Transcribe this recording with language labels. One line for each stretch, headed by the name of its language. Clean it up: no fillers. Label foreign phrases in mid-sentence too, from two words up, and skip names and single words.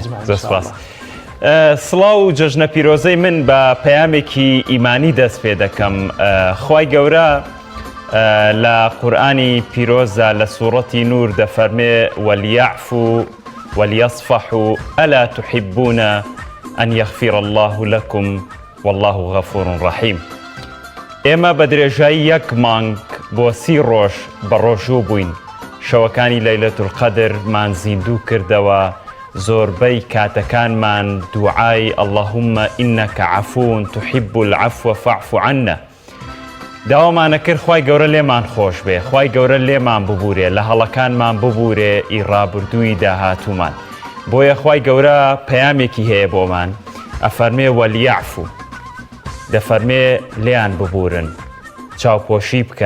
Central Kurdish: دەست سپاس. سڵاو و جەژنە پیرۆزەی من بە پەیامێکی ئیمانی دەست پێ دەکەم. خوای گەورە لە قورئانی پیرۆزە لە سوورەتی نور دەفەرمێ
Arabic: وەلیەعفوا وەلیەصفەحوا ئەلا تحبون أن يغفر الله لكم والله غفور رحيم.
Central Kurdish: ئێمە بە درێژایی یەک مانگ بۆ 30 ڕۆژ بە ڕۆژوو بووین. شەوەکانی لەیلەت القەدرمان زیندوو کردەوە. زۆربەی کاتەکانمان دوعای
Arabic: اللهم إنك عفو تحب العفو فاعف عنا.
Central Kurdish: داوامانە کرد خوای گەورە لێمان خۆش بێ، خوای گەورە لێمان ببورێ، لە هەڵەکانمان ببورێ ئیڕابردووی داهاتوومان. بۆیە خوای گەورە پەیامێکی هەیە بۆمان ئەفەرمێ وەلیەعفو، دەفەرمێ لێیان ببورن، چاوپۆشی بکەن.